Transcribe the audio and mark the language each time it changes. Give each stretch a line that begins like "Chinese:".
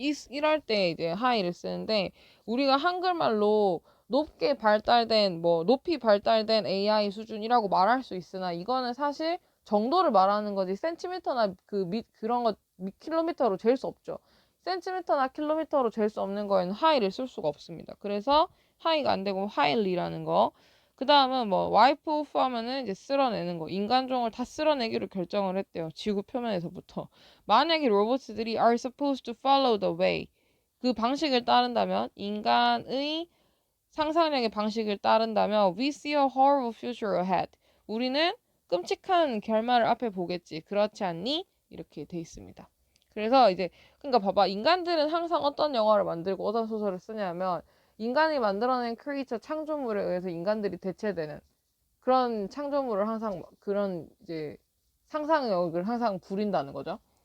Korean: 이럴 때 이제 하이를 쓰는데 우리가 한글말로 높게 발달된 뭐 높이 발달된 AI 수준이라고 말할 수 있으나 이거는 사실 정도를 말하는 거지 센티미터나 그런 거 킬로미터로 잴 수 없죠. 센티미터나 킬로미터로 잴 수 없는 거에는 하이를 쓸 수가 없습니다. 그래서 하이가 안 되고 하일리라는 거. 그 다음은 뭐 와이프 오프 하면은 이제 쓸어내는 거. 인간종을 다 쓸어내기로 결정을 했대요. 지구 표면에서부터.
English: 만약에 로봇들이 are supposed to follow the way,
Korean: 그 방식을 따른다면 인간의 상상력의 방식을 따른다면
English: we see a horrible future ahead.
Korean: 우리는 끔찍한 결말을 앞에 보겠지. 그렇지 않니? 이렇게 돼 있습니다. 그래서 이제 그러니까 봐봐. 인간들은 항상 어떤 영화를 만들고 어떤 소설을 쓰냐면 인간이 만들어낸 크리에이처 창조물에 의해서 인간들이 대체되는 그런 창조물을 항상 그런 이제 상상력을 항상 부린다는 거죠.